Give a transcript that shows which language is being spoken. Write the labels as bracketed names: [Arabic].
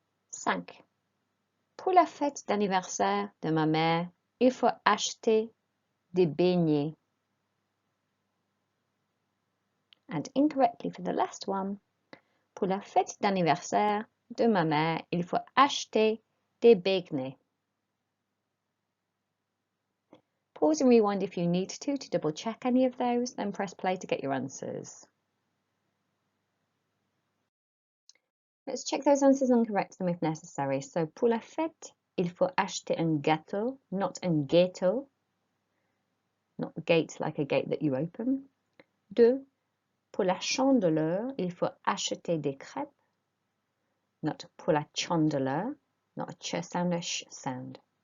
[French] Cinq. Pour la fête d'anniversaire de ma mère, il faut acheter des beignets. [English] And incorrectly for the last one. [French] Pour la fête d'anniversaire de ma mère, il faut acheter des beignets. [English] Pause and rewind if you need to double check any of those, then press play to get your answers. Let's check those answers and correct them if necessary. [French] So, pour la fête, il faut acheter un gâteau, [English] not [French] un gâteau. [English] Not gate like a gate that you open. 2. [French] Pour la chandeleur, il faut acheter des crêpes. [English] Not [French] pour la chandeleur, [English] not a ch sound, a sh sound.